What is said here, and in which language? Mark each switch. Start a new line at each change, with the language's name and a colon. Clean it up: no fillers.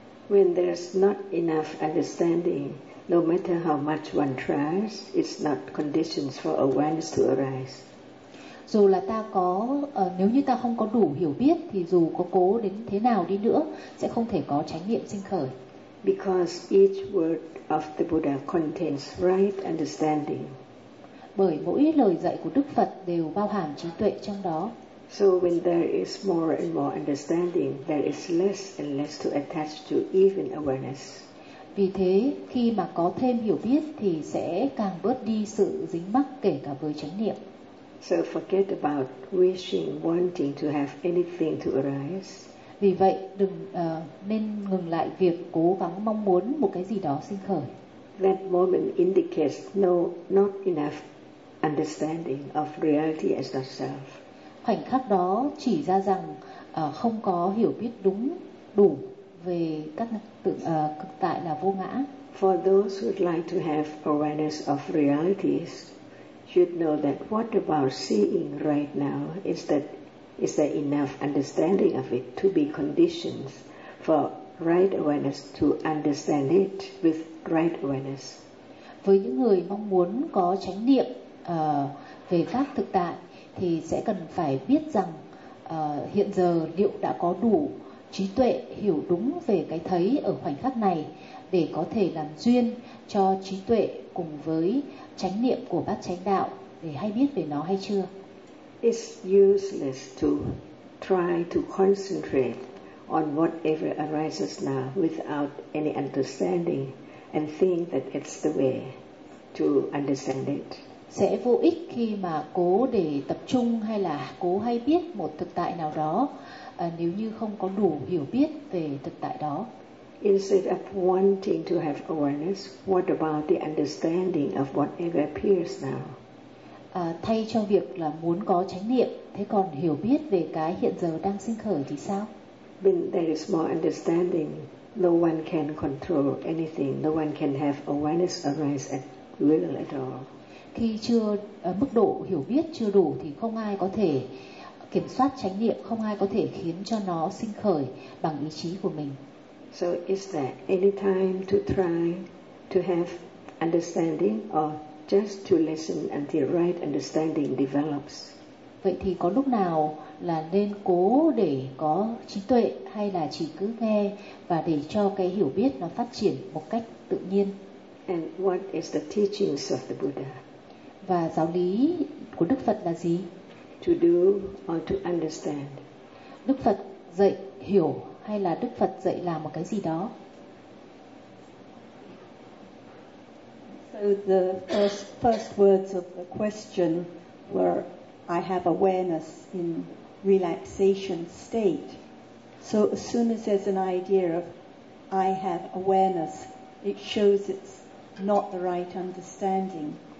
English: When there's not enough understanding, no matter how much one tries, it's not conditions for awareness to arise.
Vietnamese: Dù là ta có nếu như ta không có đủ hiểu biết thì dù có cố đến thế nào đi nữa sẽ không thể có chánh niệm sinh khởi.
English: Because each word of the Buddha contains right understanding.
Vietnamese: Bởi mỗi lời dạy của Đức Phật đều bao hàm trí tuệ trong đó.
English: So when there is more and more understanding, there is less and less to attach to even awareness.
Vietnamese: Vì thế, khi mà có thêm hiểu biết thì sẽ càng bớt đi sự dính mắc kể cả với chánh niệm.
English: So forget about wishing, wanting to have anything to arise.
Vietnamese: Vì vậy, đừng nên ngừng lại việc cố gắng mong muốn một cái gì đó sinh khởi.
English: That moment indicates no, not enough understanding of reality as not self.
Vietnamese: Khoảnh khắc đó chỉ ra rằng không có hiểu biết đúng đủ về các cực tại là vô ngã.
English: For those who'd like to have awareness of realities, should know that what about seeing right now is that is there enough understanding of it to be conditions for right awareness to understand it with right awareness.
Vietnamese: Với những người mong muốn có chánh niệm về các thực tại thì sẽ cần phải biết rằng hiện giờ liệu đã có đủ trí tuệ hiểu đúng về cái thấy ở khoảnh khắc này để có thể làm duyên cho trí tuệ cùng với chánh niệm của bát chánh đạo để hay biết về nó hay chưa.
English: It's useless to try to concentrate on whatever arises now without any understanding and think that it's the way to understand it.
Vietnamese: Sẽ vô ích khi mà cố để tập trung hay là cố hay biết một thực tại nào đó nếu như không có đủ hiểu biết về thực tại đó.
English: Instead of wanting to have awareness, what about the understanding of whatever appears now?
Vietnamese: Thay cho việc là muốn có chánh niệm, thế còn hiểu biết về cái hiện giờ đang sinh khởi thì sao?
English: When there is more understanding, no one can control anything. No one can have awareness arise at will at all.
Vietnamese: Khi chưa mức độ hiểu biết chưa đủ thì không ai có thể kiểm soát chánh niệm, không ai có thể khiến cho nó sinh khởi bằng ý chí của mình.
English: So is there any time to try to have understanding or just to listen until right understanding develops?
Vietnamese: Vậy thì có lúc nào là nên cố để có trí tuệ hay là chỉ cứ nghe và để cho cái hiểu biết nó phát triển một cách tự nhiên?
English: And what is the teachings of the Buddha?
Vietnamese: Và giáo lý của Đức Phật là gì?
English: To do or to understand.
Vietnamese: Đức Phật dạy hiểu hay là Đức Phật dạy làm một cái gì đó?
English: So the first words of the question were, I have awareness in relaxation state. So as soon as there's an idea of I have awareness, it shows it's not the right understanding.